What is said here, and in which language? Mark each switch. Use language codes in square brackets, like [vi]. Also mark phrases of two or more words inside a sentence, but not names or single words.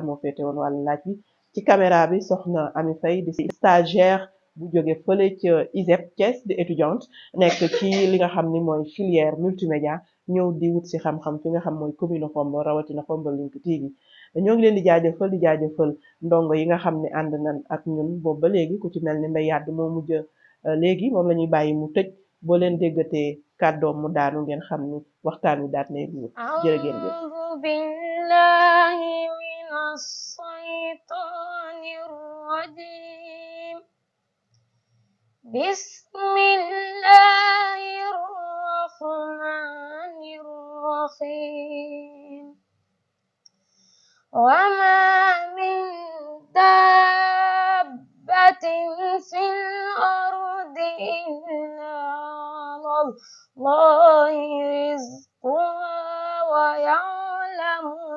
[wo] moo féete woon wàllu laaj bi ci caméra bi soxna Ami Faye di stagiaire bu jóge fële ca ISEP Thiès di étudiante nekk ci li nga xam ni mooy [fr] filière multimédia [wo] ñëw di wut si xam-xam fi nga xam mooy commune Khombole rawatina Khombole Link TV ñoo ngi leen di jaajëfal ndongo yi nga xam ne ànd nañ ak ñun boobu ba léegi ku ci mel ni Mbay Yàdd moo mujj léegi moom la ñuy bàyyi mu tëj boo leen déggatee kàddoom mu daanu ngeen xam ni waxtaan wi daat nay guur jërë ngeen jëf [ar] بالله من الشيطان الرجيم بسم الله الرحمن الرحيم وما من دابة في الأرض إلا الله رزقها ويعلم